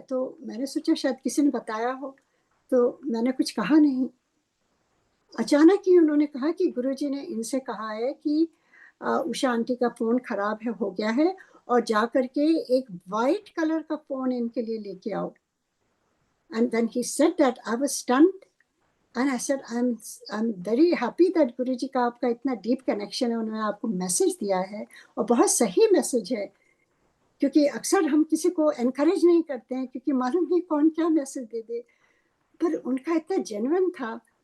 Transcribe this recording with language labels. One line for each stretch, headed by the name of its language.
Hindi: तो मैंने सोचा शायद किसी ने बताया हो, तो मैंने कुछ कहा नहीं। अचानक ही उन्होंने कहा कि गुरुजी ने इनसे कहा है कि उषा आंटी का फ़ोन ख़राब है, हो गया है, और जा करके एक वाइट कलर का फ़ोन इनके लिए लेके आओ।
English: And when he said that, I was stunned. And I said, I'm very happy that
Hindi: गुरुजी का आपका इतना डीप कनेक्शन है, उन्होंने आपको मैसेज दिया है, और बहुत सही मैसेज है, क्योंकि अक्सर हम किसी को एनकरेज नहीं करते हैं, क्योंकि मालूम नहीं कौन क्या मैसेज दे दे, पर उनका इतना जेन्युइन था।